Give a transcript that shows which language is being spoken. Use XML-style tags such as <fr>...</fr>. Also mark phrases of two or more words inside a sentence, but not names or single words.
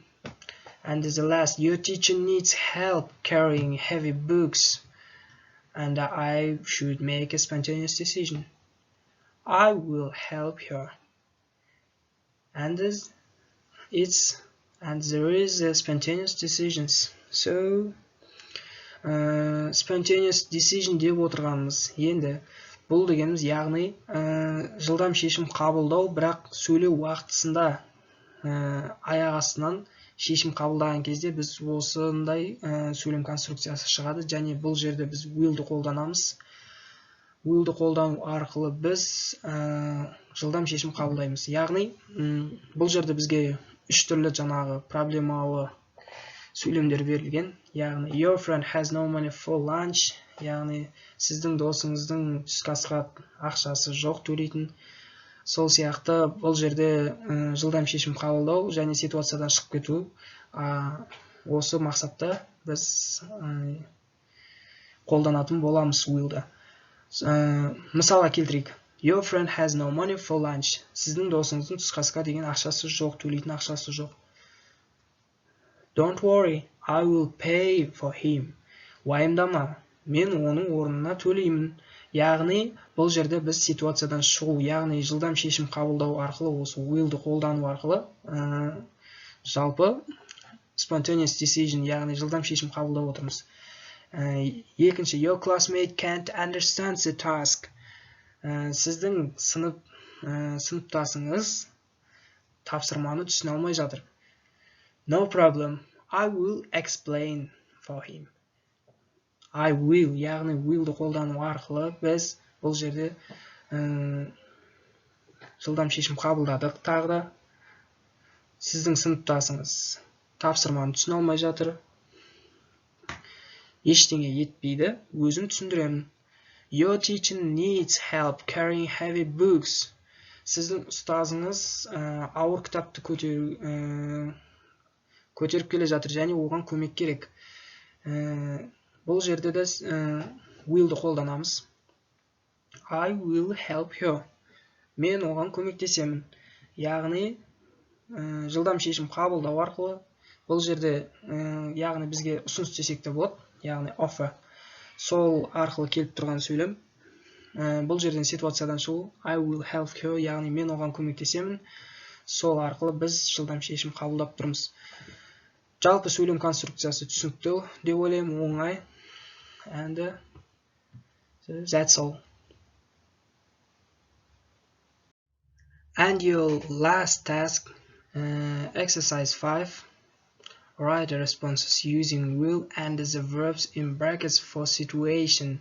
<en>And the last, your teacher needs help carrying heavy books, and I should make a spontaneous decision, I will help her. And there is spontaneous decisions. So spontaneous decision</en> <kk>деп отырғанымыз енді бұл дегеніміз яғни жылдам шешім қабылдау, бірақ сөйлеу уақытысында аяқ астынан шешім қабылдаған кезде біз осындай сөйлем конструкциясы шығады. Және бұл жерде біз willді қолданамыз. Willді қолдану арқылы біз жылдам шешім қабылдаймыз. Яғни бұл жерде бізге үш түрлі жаңағы проблемалы сөйлемдер берілген.</kk> <en>Яғни your friend has no money for lunch,</en> <kk>яғни сіздің досыңыздың түскі асқа ақшасы жоқ төлейтін. Сол сияқты бұл жерде жылдам шешім қабылдау және ситуациядан шығып кету. Осы мақсатта біз қолданатын боламыз willді. Мысалға келтірейік.</kk> <en>Your friend has no money for lunch.</en> <kk>Сіздің досыңыздың түскі асқа деген ақшасы жоқ, төлейтін ақшасы жоқ.</kk> <en>Don't worry, I will pay for him.</en> <kk>Уайымдама, мен оның орнына төлеймін. Яғни бұл жерде біз ситуациядан шығу, яғни жылдам шешім қабылдау арқылы, осы willді қолдану арқылы жалпы</kk> <en>spontaneous decision,</en> <kk>яғни жылдам шешім қабылдап отырмыз. Екінші,</kk> <en>your classmate can't understand the task.</en> <kk>Сіздің сыныптасыңыз тапсырманы түсіне алмай жатыр.</kk> <en>No problem, I will explain for him. I will,</en> <kk>яғни willді қолдану арқылы біз бұл жерде жылдам шешім қабылдадық. Тағы да сіздің сыныптасыңыз тапсырманы түсіне алмай жатыр, ештеңе етпейді, өзім түсіндіремін.</kk> <en>Your teacher needs help carrying heavy books.</en> <kk>Сіздің ұстазыңыз ауыр кітапты көтеріп келе жатыр және оған көмек керек. Бұл жерде де willді қолданамыз.</kk> <en>I will help her.</en> <kk>Мен оған көмектесемін. Яғни жылдам шешім қабылдау арқылы бұл жерде яғни бізге ұсыныс десек те болады, яғни offer. Сол арқылы келіп тұрған сөйлем. Бұл жерден ситуациядан шығу,</kk> <en>I will help her,</en> <kk>яғни мен оған көмектесемін. Сол арқылы біз жылдам шешім қабылдап тұрмыз. Жалпы сөйлем конструкциясы түсінікті деп ойлаймын, оңай.</kk> <en>And that's all. And your last task, exercise 5. Write the responses using will and the verbs in brackets for situation.</en>